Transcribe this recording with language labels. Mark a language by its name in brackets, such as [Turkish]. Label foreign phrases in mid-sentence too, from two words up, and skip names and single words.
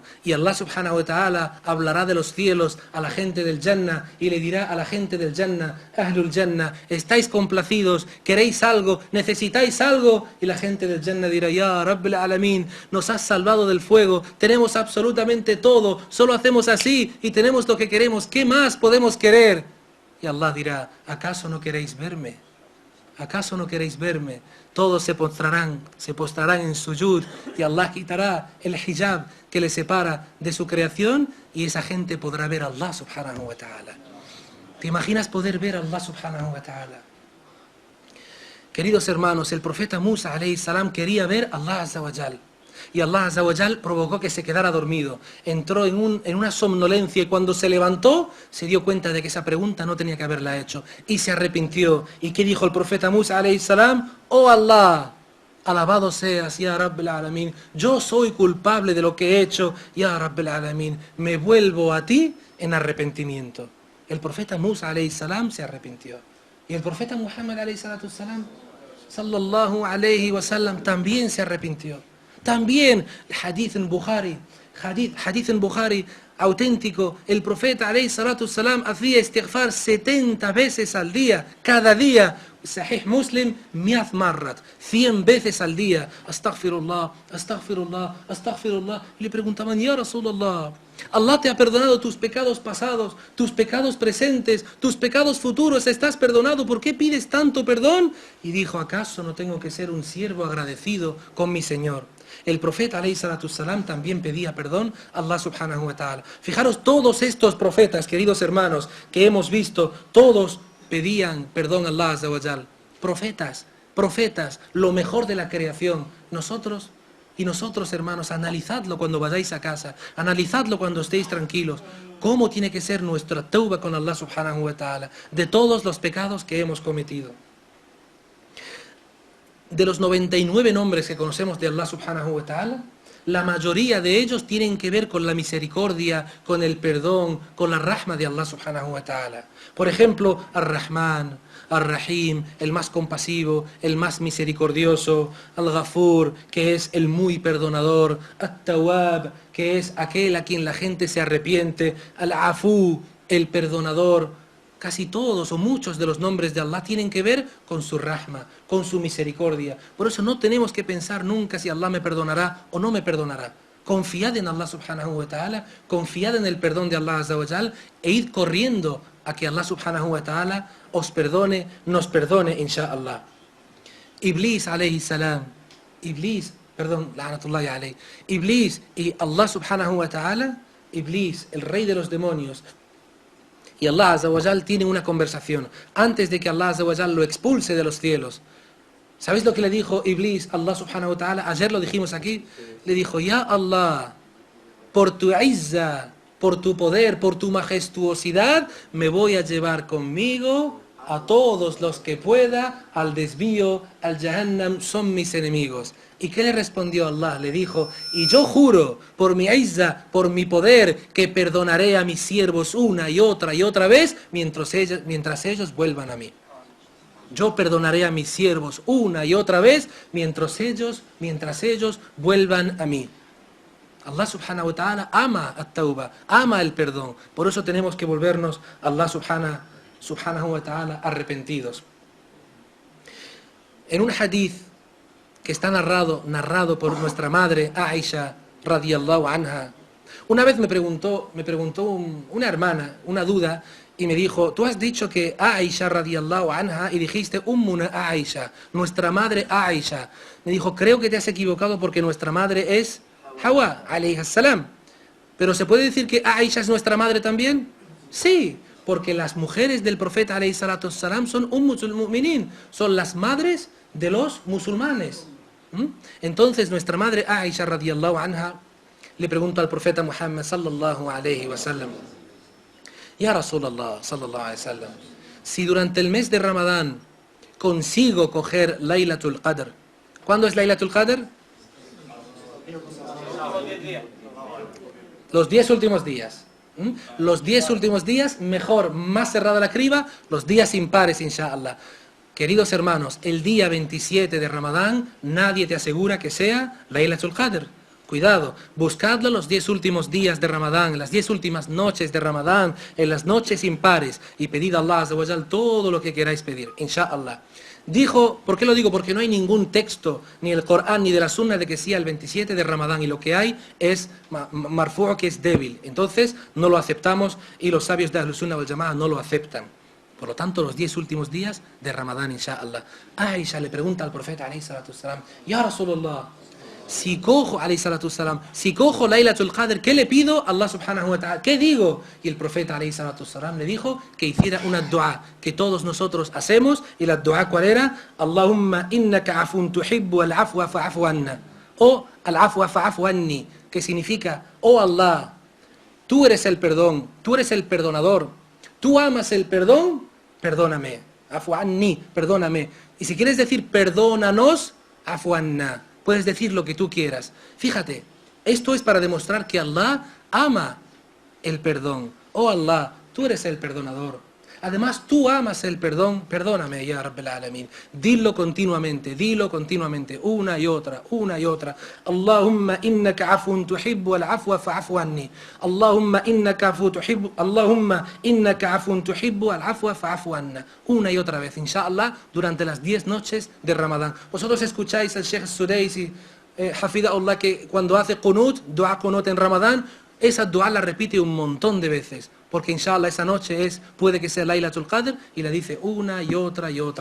[Spanish] Y [Arabic] الله سبحانه وتعالى [Spanish] hablará de los cielos a la gente del Jannah y le dirá a la gente del Jannah: [Arabic] أهل الجنة, [Spanish] ¿estáis complacidos? ¿Queréis algo? ¿Necesitáis algo? Y la gente del Jannah dirá: [Arabic] يا رب العالمين, [Spanish] nos has salvado del fuego, tenemos absolutamente todo, solo hacemos así y tenemos lo que queremos, ¿qué más podemos querer? Y Allah dirá: ¿acaso no queréis verme? ¿Acaso no queréis verme? Todos se postrarán en sujud, y Allah quitará el hijab que le separa de su creación, y esa gente podrá ver a [Arabic] الله سبحانه وتعالى. [Spanish] ¿Te imaginas poder ver a [Arabic] الله سبحانه وتعالى? [Spanish] Queridos hermanos, el profeta Musa [Arabic] عليه السلام [Spanish] quería ver a [Arabic] الله عز وجل. [Spanish] Y [Arabic] الله عز وجل [Spanish] provocó que se quedara dormido. Entró en una somnolencia, y cuando se levantó se dio cuenta de que esa pregunta no tenía que haberla hecho y se arrepintió. ¿Y qué dijo el profeta Musa [Arabic] عليه السلام? [Spanish] Oh Allah, alabado seas, [Arabic] يا رب العالمين, [Spanish] yo soy culpable de lo que he hecho, [Arabic] يا رب العالمين, [Spanish] me vuelvo a ti en arrepentimiento. El profeta Musa [Arabic] عليه السلام [Spanish] se arrepintió. Y el profeta Muhammad [Arabic] عليه الصلاة السلام، صلى الله عليه وسلم, [Spanish] también se arrepintió. También, hadith en Bukhari, auténtico, el profeta [Arabic] عليه الصلاة السلام [Spanish] hacía istighfar 70 veces al día, cada día. Sahih Muslim, 100 marrat, 100 veces al día, [Arabic] أستغفر الله، أستغفر الله، أستغفر الله. [Spanish] Y le preguntaban, [Arabic] يا رسول الله, [Spanish] Allah te ha perdonado tus pecados pasados, tus pecados presentes, tus pecados futuros, estás perdonado, ¿por qué pides tanto perdón? Y dijo, ¿acaso no tengo que ser un siervo agradecido con mi Señor? El profeta [Arabic] عليه الصلاة السلام [Spanish] también pedía perdón a [Arabic] الله سبحانه وتعالى. [Spanish] Fijaros, todos estos profetas, queridos hermanos, que hemos visto, todos pedían perdón a [Arabic] الله عز وجل. [Spanish] Profetas, lo mejor de la creación. Nosotros, hermanos, analizadlo cuando vayáis a casa, analizadlo cuando estéis tranquilos. ¿Cómo tiene que ser nuestra tauba con [Arabic] الله سبحانه وتعالى [Spanish] de todos los pecados que hemos cometido? De los 99 nombres que conocemos de [Arabic] الله سبحانه وتعالى, [Spanish] la mayoría de ellos tienen que ver con la misericordia, con el perdón, con la rahma de [Arabic] الله سبحانه وتعالى. [Spanish] Por ejemplo, Ar-Rahman, Ar-Rahim, el más compasivo, el más misericordioso, Al-Ghafur, que es el muy perdonador, At-Tawwab, que es aquel a quien la gente se arrepiente, Al-Afu, el perdonador. Casi todos o muchos de los nombres de Allah tienen que ver con su rahma, con su misericordia. Por eso no tenemos que pensar nunca si Allah me perdonará o no me perdonará. Confiad en [Arabic] الله سبحانه وتعالى, [Spanish] confiad en el perdón de [Arabic] الله عز وجل [Spanish] e id corriendo a que [Arabic] الله سبحانه وتعالى [Spanish] os perdone, nos perdone, insha'Allah. [Arabic] إبليس عليه السلام، لعنة الله عليه. [Spanish] Iblis y [Arabic] الله سبحانه وتعالى, [Spanish] Iblis, el rey de los demonios, y [Arabic] الله عز وجل [Spanish] tienen una conversación antes de que [Arabic] الله عز وجل [Spanish] lo expulse de los cielos. ¿Sabéis lo que le dijo Iblis a [Arabic] الله سبحانه وتعالى? [Spanish] Ayer lo dijimos aquí. Le dijo, [Arabic] يا الله, [Spanish] por tu izza, por tu poder, por tu majestuosidad, me voy a llevar conmigo a todos los que pueda al desvío, al Jahannam, son mis enemigos. ¿Y qué le respondió Allah? Le dijo, y yo juro por mi izza, por mi poder, que perdonaré a mis siervos una y otra vez mientras ellos vuelvan a mí. Yo perdonaré a mis siervos una y otra vez mientras ellos vuelvan a mí. [Arabic] الله سبحانه وتعالى [Spanish] ama at-tawba, ama el perdón. Por eso tenemos que volvernos a [Arabic] الله سبحانه وتعالى [Spanish] arrepentidos. En un hadith que está narrado por nuestra madre Aisha [Arabic] رضي الله عنها, [Spanish] una vez me preguntó una hermana una duda y me dijo, tú has dicho que Aisha [Arabic] رضي الله عنها [Spanish] y dijiste [Arabic] أمنا عائشة, [Spanish] nuestra madre Aisha. Me dijo, creo que te has equivocado porque nuestra madre es Hawa [Arabic] عليه السلام. [Spanish] Pero ¿se puede decir que Aisha es nuestra madre también? Sí, porque las mujeres del profeta [Arabic] عليه الصلاة السلام [Spanish] son [Arabic] أمهات المؤمنين, [Spanish] son las madres de los musulmanes. Entonces nuestra madre Aisha [Arabic] رضي الله عنها [Spanish] le preguntó al profeta Muhammad [Arabic] صلى الله عليه وسلم، يا رسول الله صلى الله عليه وسلم, [Spanish] si durante el mes de Ramadán consigo coger [Arabic] ليلة القدر, [Spanish] ¿cuándo es [Arabic] ليلة القدر? [Spanish] Los 10 últimos días. Los 10 últimos días, mejor, más cerrada la criba, los días impares, insha'Allah. Queridos hermanos, el día 27 de Ramadán, nadie te asegura que sea [Arabic] ليلة القدر. [Spanish] Cuidado, buscadlo los 10 últimos días de Ramadán, en las 10 últimas noches de Ramadán, en las noches impares, y pedid a [Arabic] الله عز وجل [Spanish] todo lo que queráis pedir, insha'Allah. Dijo, ¿por qué lo digo? Porque no hay ningún texto, ni el Corán, ni de la Sunna, de que sea el 27 de Ramadán, y lo que hay es marfu', que es débil. Entonces, no lo aceptamos, y los sabios de [Arabic] أهل السنة والجماعة [Spanish] no lo aceptan. Por lo tanto, los 10 últimos días de Ramadán, insha'Allah. Aisha le pregunta al profeta, [Arabic] عليه الصلاة والسلام، يا رسول الله, [Spanish] si cojo, [Arabic] عليه الصلاة والسلام, [Spanish] si cojo [Arabic] ليلة القدر, [Spanish] ¿qué le pido a [Arabic] الله سبحانه وتعالى? [Spanish] ¿Qué digo? Y el profeta, [Arabic] عليه الصلاة والسلام, [Spanish] le dijo que hiciera una dua que todos nosotros hacemos. Y la dua, ¿cuál era? [Arabic] اللهم إنك عفو تحب العفو فاعف عنا. O العفو فاعف عني, [Spanish] que significa, oh Allah, tú eres el perdón, tú eres el perdonador, tú amas el perdón, perdóname. [Arabic] اعف عني, perdóname. [Spanish] Y si quieres decir perdónanos, [Arabic] اعف عنا. [Spanish] Puedes decir lo que tú quieras. Fíjate, esto es para demostrar que Allah ama el perdón. Oh Allah, tú eres el perdonador. Además, tú amas el perdón. Perdóname, [Arabic] يا رب العالمين. [Spanish] Dilo continuamente, una y otra. [Arabic] اللهم إنك عفو تحب العفو فاعف عني. اللهم إنك عفو تحب العفو فاعف عنا. [Spanish] Una y otra vez, inshallah, durante las 10 noches de Ramadán. Vosotros escucháis al Sheikh Sudaisi, Hafidahullah, que cuando hace [Arabic] دعاء قنوت [Spanish] en Ramadán, esa dua la repite un montón de veces, porque inshallah esa noche puede que sea Laylatul Qadr, y la dice una y otra.